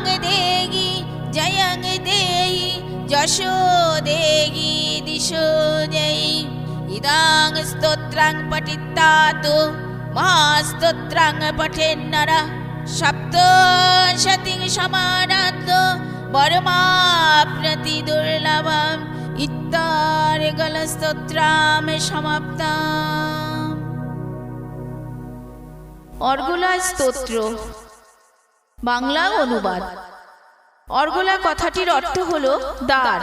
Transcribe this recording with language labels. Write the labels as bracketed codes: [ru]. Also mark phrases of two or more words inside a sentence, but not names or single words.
[sa] देहि जयं देहि यशो देहि दिशो देहि इदं स्तोत्रं पठित्वा महास्तोत्रं पठेन्नरः सप्तशतीं समाराध्य वरमाप्नोति दुर्लभम् इत्यार्गलस्तोत्रं समाप्तम्। [bn] অর্গলা স্তোত্র বাংলা অনুবাদ। অর্গলা কথাটির অর্থ হলো দ্বার।